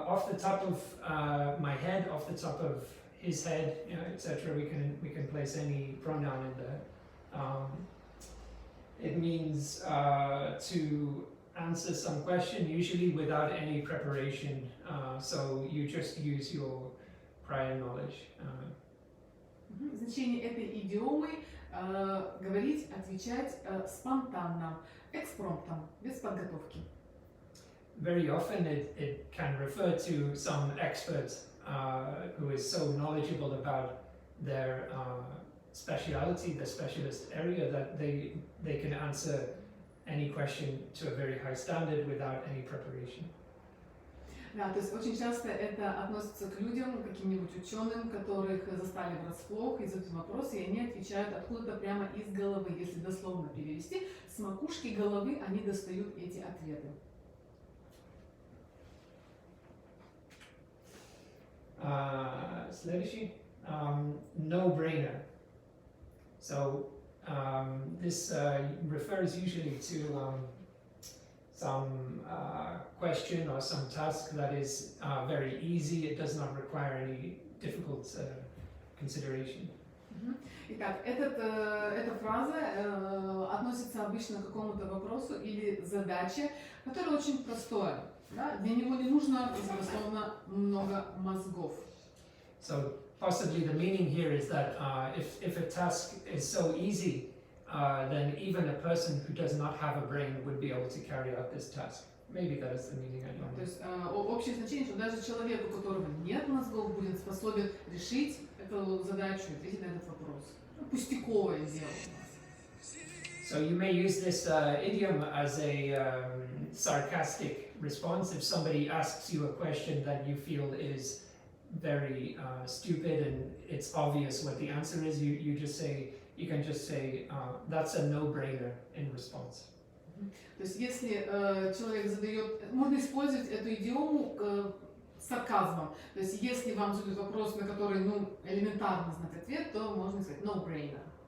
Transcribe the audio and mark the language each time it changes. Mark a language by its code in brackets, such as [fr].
[en] the top of my head, off the top of his head, you know, etc. We can place any pronoun in there. It means to answer some question, usually without any preparation. So you just use your prior knowledge. [ru] Значение этой идиомы говорить, отвечать спонтанно, экспромтом, без подготовки. [en] Very often it can refer to some expert who is so knowledgeable about their speciality, the specialist area, that they can answer any question to a very high standard without any preparation. [ru] Да, то есть очень часто это относится к людям, каким-нибудь ученым, которых застали врасплох и задают вопросы, и они отвечают откуда-то прямо из головы. Если дословно перевести, с макушки головы они достают эти ответы. Следующий. No-brainer. [en] So this refers usually to some question or some task that is very easy. It does not require any difficult consideration. [ru] Итак, эта фраза относится обычно к какому-то вопросу или задаче, которая очень простая. Да? Для него не нужно, безусловно, много мозгов. [en] So possibly the meaning here is that if a task is so easy, then even a person who does not have a brain would be able to carry out this task. Maybe that is the meaning, I don't know. [ru] То есть общее значение, что даже человек, у которого нет мозгов, будет способен решить эту задачу, ответить на этот вопрос. Пустяковое дело у нас. [en] So you may use this idiom as a sarcastic response. If somebody asks you a question that you feel is very stupid and it's obvious what the answer is, you can just say that's a no-brainer in response. [ru] То есть если человек задает, можно использовать эту идиому с сарказмом. То есть если вам задают вопрос, на который элементарно знать ответ, то можно сказать no-brainer.